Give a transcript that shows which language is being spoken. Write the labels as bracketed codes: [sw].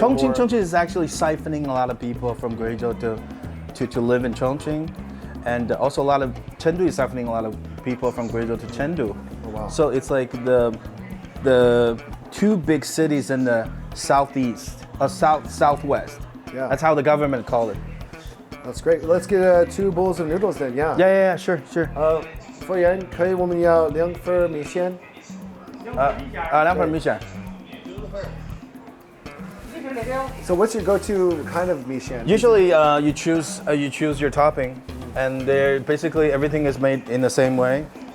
[en] Chongqing is actually siphoning a lot of people from Guizhou to live in Chongqing, and also a lot of Chengdu is siphoning a lot of people from Guizhou to Chengdu. Oh, wow. So it's like the two big cities in the southeast, southwest. Yeah. That's how the government called it. That's great. Let's get 2 bowls of noodles then. Yeah. Yeah, sure. [zh] 服务员，可以我们要2份米线。 2份米线。 [en] So what's your go-to kind of mishan? Usually, you choose your topping, and they're basically everything is made in the same way.